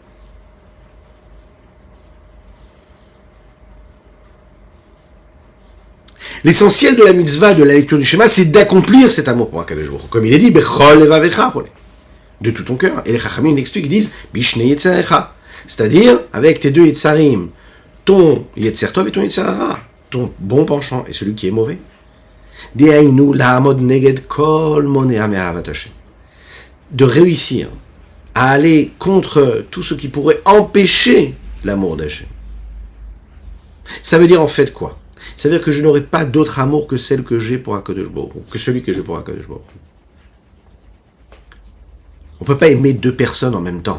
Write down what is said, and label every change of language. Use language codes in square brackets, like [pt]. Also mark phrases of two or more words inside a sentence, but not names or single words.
[fr] L'essentiel de la mitzvah, de la lecture du schéma, c'est d'accomplir cet amour pour [he] הקדוש ברוך הוא. [fr] Comme il est dit, [he] בכל לבבך, [fr] de tout ton cœur. Et les Chachamim l'expliquent, ils disent, [he] בשני יצריך. [fr] C'est-à-dire, avec tes deux yetzarim, ton [he] יצר טוב [fr] et ton [he] יצר הרע, [fr] ton bon penchant et celui qui est mauvais. [he] דהיינו לעמוד נגד כל מונע מאהבת השם. [fr] De réussir à aller contre tout ce qui pourrait empêcher l'amour d'Hachem. Ça veut dire en fait quoi? Ça veut dire que je n'aurai pas d'autre amour que celle que j'ai pour [he] הקדוש ברוך הוא, [fr] que celui que j'ai pour [he] הקדוש ברוך הוא. [fr] On ne peut pas aimer deux personnes en même temps.